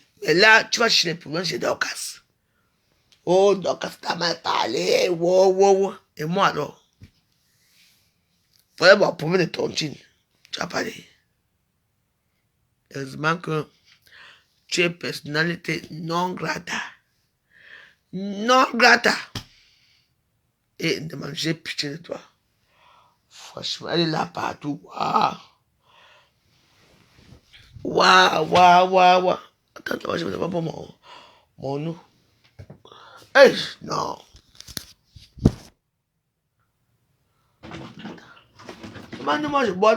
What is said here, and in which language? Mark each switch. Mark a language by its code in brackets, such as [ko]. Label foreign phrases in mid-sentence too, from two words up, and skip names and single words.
[fr] Mais là, tu vas chercher les problèmes chez Dorcas. Oh, Dorcas t'a mal parlé. Wow. Et moi alors? Voilà mon problème de tontine. Tu as parlé. Heureusement que tu es personnalité [la] non grata. Non grata. [fr] Et de manger pitié de toi. Franchement, elle est là partout. Waouh. Attends, je ne vais pas pour mon nom. Hey, non. Demande-moi, je bois.